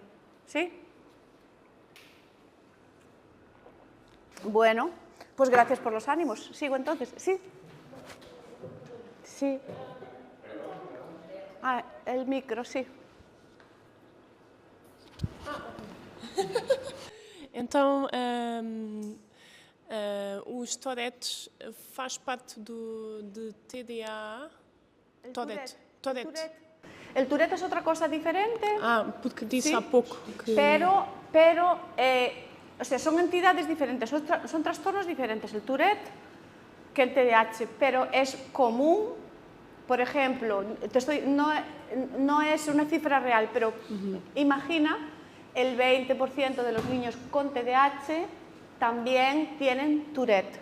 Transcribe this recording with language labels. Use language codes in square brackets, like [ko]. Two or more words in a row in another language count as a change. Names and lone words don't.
[es] ¿Sí? Bueno, pues gracias por los ánimos. ¿Sigo entonces? ¿Sí? Sí. Ah, el micro, sí. [pt] Então, os Tourettes faz parte de TDA? Tourette. [es] El Tourette es otra cosa diferente. [pt] Porque disse sí, há pouco que... [es] Pero o sea, son entidades diferentes, son trastornos diferentes, el Tourette que el TDAH, pero es común, por ejemplo, no es una cifra real, pero imagina el 20% de los niños con TDAH también tienen Tourette.